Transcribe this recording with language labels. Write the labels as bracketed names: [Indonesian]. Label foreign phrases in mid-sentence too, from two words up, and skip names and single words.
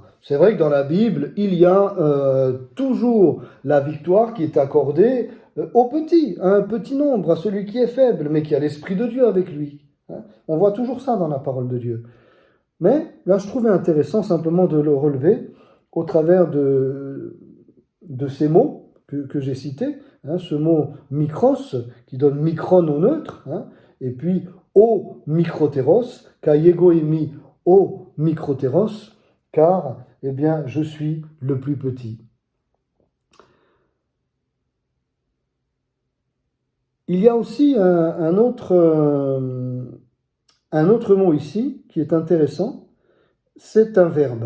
[French] C'est vrai que dans la Bible, il y a toujours la victoire qui est accordée au petit, à un petit nombre, à celui qui est faible, mais qui a l'Esprit de Dieu avec lui. Hein. On voit toujours ça dans la parole de Dieu. Mais là, je trouvais intéressant simplement de le relever au travers de ces mots que j'ai cités, hein, ce mot mikros qui donne micron au neutre, hein, et puis [Greek] ὁ μικρότερος, καὶ ἐγώ εἰμι ὁ μικρότερος, [French] car eh bien, je suis le plus petit. Il y a aussi un autre mot ici qui est intéressant, c'est un verbe.